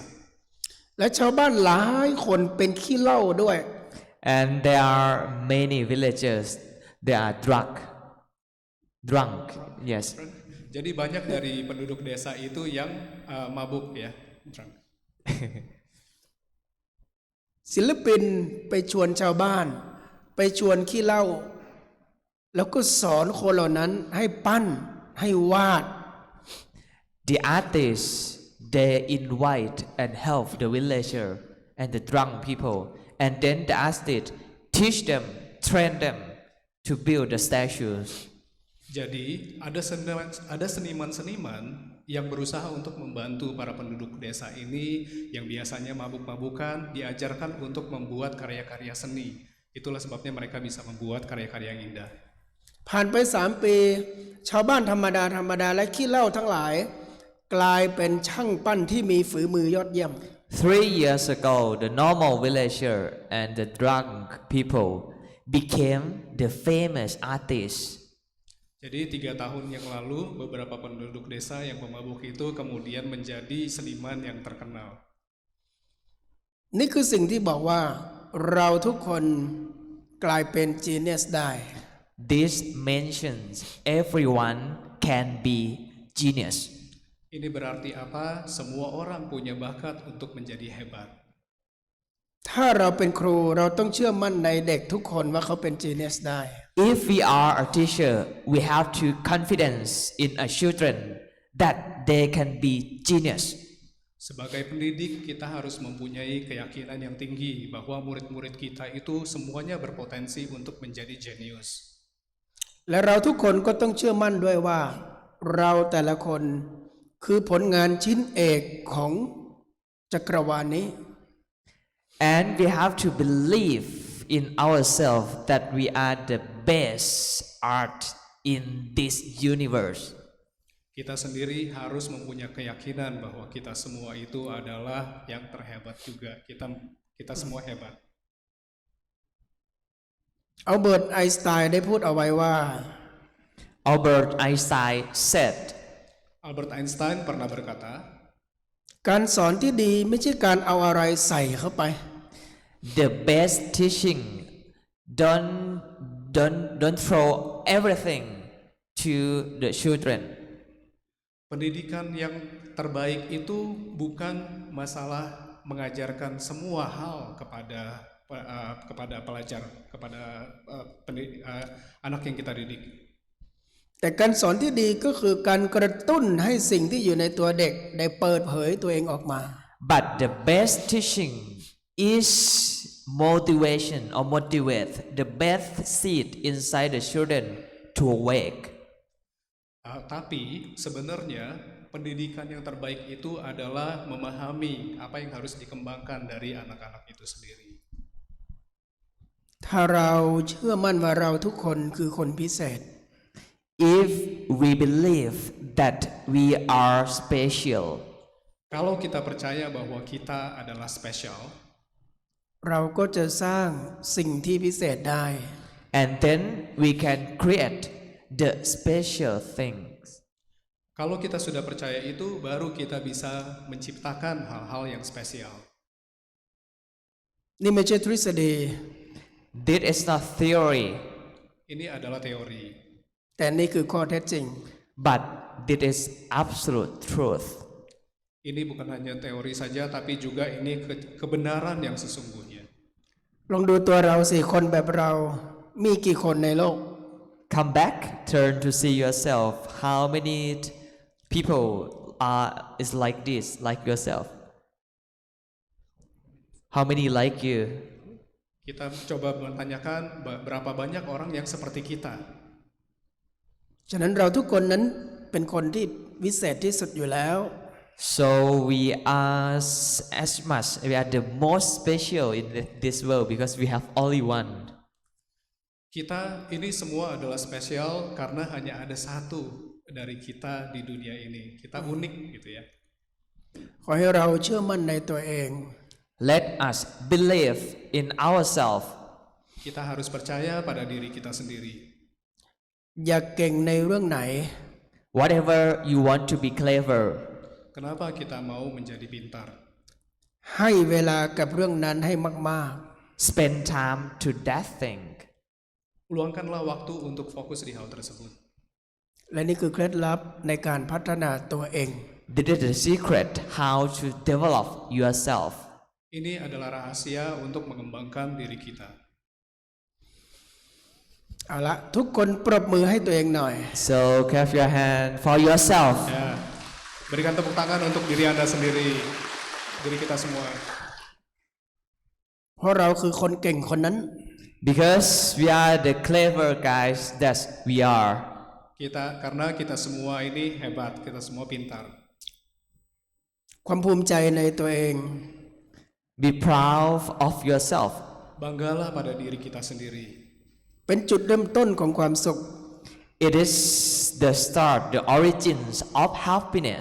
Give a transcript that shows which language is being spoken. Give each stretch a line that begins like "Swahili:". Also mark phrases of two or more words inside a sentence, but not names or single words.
Thai: และชาวบ้านหลายคนเป็นขี้เหล้าด้วย
English: And there are many villagers, they are drunk, yes.
Indonesian: Jadi banyak dari penduduk desa itu yang mabuk ya.
English: Drunk.
Thai: ศิลปินไปชวนชาวบ้าน ไปชวนขี้เหล้าแล้วก็สอนคนเหล่านั้นให้ปั้นให้วาด
English: The artists, they invite and help the villager and the drunk people, and then the artists teach them, train them to build the statues.
Indonesian: Jadi ada seniman-seniman yang berusaha untuk membantu para penduduk desa ini yang biasanya mabuk-mabukan, diajarkan untuk membuat karya-karya seni. Itulah sebabnya mereka bisa membuat karya-karya yang indah.
Thai: ผ่านไป3 ปี ชาวบ้านธรรมดาและขี้เหล้าทั้งหลาย กลายเป็นช่างปั้นที่มีฝีมือยอดเยี่ยม
English: 3 years ago, the normal villager and the drunk people became the famous artists.
Indonesian: Jadi 3 tahun yang lalu beberapa penduduk desa yang pemabuk itu kemudian menjadi seniman yang terkenal.
Thai: นี่คือสิ่งที่บอกว่าเราทุกคนกลายเป็น genius ได้
English: This mentions everyone can be genius.
Indonesian: Ini berarti apa? Semua orang punya bakat untuk menjadi hebat.
Thai: ถ้าเราเป็นครูเราต้องเชื่อมั่นในเด็กทุกคนว่าเขาเป็น genius ได้
English: If we are a teacher, we have to confidence in our children that they can be genius.
Indonesian: Sebagai pendidik, kita harus mempunyai keyakinan yang tinggi bahwa murid-murid kita itu semuanya berpotensi untuk menjadi jenius.
Thai: และเราทุกคนก็ต้องเชื่อมั่นด้วยว่า เราแต่ละคนคือผลงานชิ้นเอกของจักรวาลนี้
English: And we have to believe in ourselves that we are the best art in this universe.
Indonesian: Kita sendiri harus mempunyai keyakinan bahwa kita semua itu adalah yang terhebat juga. Kita semua hebat.
Thai: อัลเบิร์ตไอน์สไตน์ได้พูดเอาไว้ว่า
English: Albert Einstein said,
Indonesian: Albert Einstein pernah berkata,
Thai: การสอนที่ดีไม่ใช่การเอาอะไรใส่เข้าไป
English: the best teaching don't throw everything to the children.
Indonesian: pendidikan yang terbaik itu bukan masalah mengajarkan semua hal kepada pelajar, kepada anak yang kita didik.
Thai: แต่การสอนที่ดีก็คือการกระตุ้นให้สิ่งที่อยู่ในตัวเด็กได้เปิดเผยตัวเองออกมา
English: But the best teaching is motivation or motivate the best seed inside the children to awake.
Indonesian: Tapi sebenarnya pendidikan yang terbaik itu adalah memahami apa yang harus dikembangkan dari anak-anak itu sendiri.
Thai: ถ้าเราเชื่อมั่นว่าเราทุกคนคือคนพิเศษ
English: If we believe that we are special,
Indonesian: Kalau kita percaya bahwa kita adalah spesial,
Thai: เราก็จะสร้างสิ่งที่พิเศษได้
English: and then we can create the special things.
Indonesian: kalau kita sudah percaya itu, baru kita bisa menciptakan hal-hal yang spesial.
Thai: นี่ไม่ใช่ทฤษฎี
English: This is not theory,
Indonesian: Ini adalah teori,
Thai: แต่นี่คือข้อเท็จจริง
English: but this is absolute truth.
Indonesian: Ini bukan hanya teori saja, tapi juga ini kebenaran yang sesungguhnya.
Thai: ลองดูตัวเราสิคนแบบเรามีกี่คนในโลก
English: Come back, turn to see yourself. How many people is like this, like yourself? How many like you?
Indonesian: Kita coba bertanyakan berapa banyak orang yang seperti kita.
Thai: ฉะนั้นเราทุกคนนั้นเป็นคนที่วิเศษที่สุดอยู่แล้ว
English: So we are as much, we are the most special in this world because we have only one.
Indonesian: Kita ini semua adalah spesial karena hanya ada satu dari kita di dunia ini. Kita unik gitu ya.
Thai: ขอให้เราเชื่อมั่นในตัวเอง
English: Let us believe in ourselves.
Indonesian: Kita harus percaya pada diri kita sendiri.
Thai: อย่าเก่งในเรื่องไหน
English: Whatever you want to be clever,
Indonesian: Kenapa kita mau menjadi pintar?
Thai: ให้เวลากับเรื่องนั้นให้มาก
English: spend time to that thing.
Indonesian: Luangkanlah waktu untuk fokus di hal tersebut.
Thai: ๆ และนี่คือเคล็ดลับในการพัฒนาตัวเอง
English: This is the secret how to develop yourself.
Indonesian: Ini adalah rahasia untuk mengembangkan diri kita.
Thai: เอาละทุกคนปรบมือให้ตัวเองหน่อย
English: So clap your hand for yourself.
Indonesian: Ya, berikan tepuk tangan untuk diri Anda sendiri, diri kita semua.
Thai: เพราะเราคือคนเก่งคนนั้น
English: Because we are the clever guys that we are.
Indonesian: Karena kita semua ini hebat, kita semua pintar.
Thai: ความภูมิใจในตัวเอง
English: Be proud of yourself.
Indonesian: Banggalah pada diri kita sendiri.
Thai: เป็นจุดเริ่มต้นของความสุข
English: It is the start, the origins of happiness.